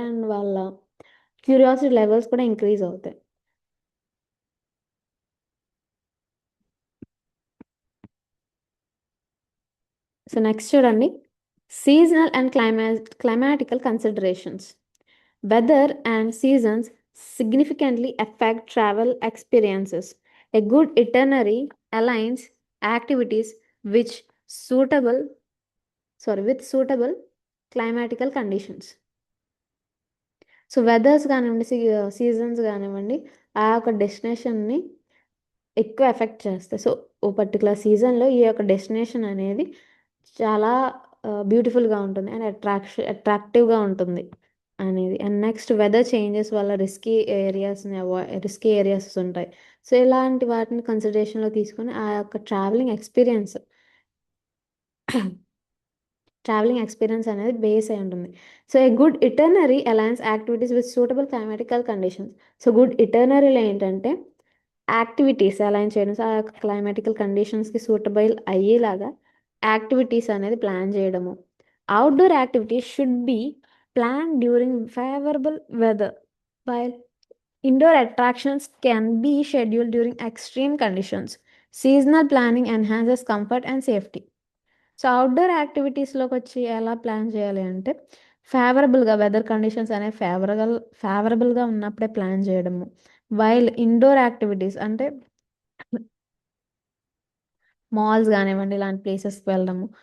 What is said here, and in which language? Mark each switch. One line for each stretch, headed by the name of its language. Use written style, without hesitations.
Telugu: And వాళ్ళ curiosity levels కూడా increase అవుతాయి. సో, నెక్స్ట్ చూడండి. Seasonal and క్లైమాటికల్ considerations.
English: Weather and seasons significantly affect travel experiences. A good itinerary aligns activities which suitable with suitable climatical conditions.
Telugu: So weathers కానివ్వండి, seasons కానివ్వండి, ఆ యొక్క డెస్టినేషన్ని ఎక్కువ effect చేస్తాయి. సో ఓ particular సీజన్లో ఈ యొక్క డెస్టినేషన్ అనేది చాలా బ్యూటిఫుల్గా ఉంటుంది అండ్ అట్రాక్టివ్గా ఉంటుంది అనేది. అండ్ నెక్స్ట్ వెదర్ చేంజెస్ వల్ల రిస్కీ ఏరియాస్ ఉంటాయి. సో ఇలాంటి వాటిని కన్సిడరేషన్లో తీసుకొని ఆ యొక్క ట్రావెలింగ్ ఎక్స్పీరియన్స్ అనేది బేస్ అయి ఉంటుంది.
English: So a good itinerary aligns activities with suitable climatical conditions.
Telugu: So good ఇటర్నరీలో ఏంటంటే యాక్టివిటీస్ అలైన్ చేయడం, సో ఆ యొక్క క్లైమాటికల్ కండిషన్స్కి సూటబుల్ అయ్యేలాగా యాక్టివిటీస్ అనేది ప్లాన్ చేయడము.
English: Outdoor activities should be plan during favourable weather, while indoor attractions can be scheduled during extreme conditions. Seasonal planning enhances comfort and safety.
Telugu: So outdoor యాక్టివిటీస్లోకి వచ్చి ఎలా plan చేయాలి అంటే ఫేవరబుల్గా వెదర్ కండిషన్స్ అనేవి ఫేవరబుల్గా ఉన్నప్పుడే plan చేయడము. While indoor activities అంటే malls కానివ్వండి ఇలాంటి ప్లేసెస్కి వెళ్ళడము.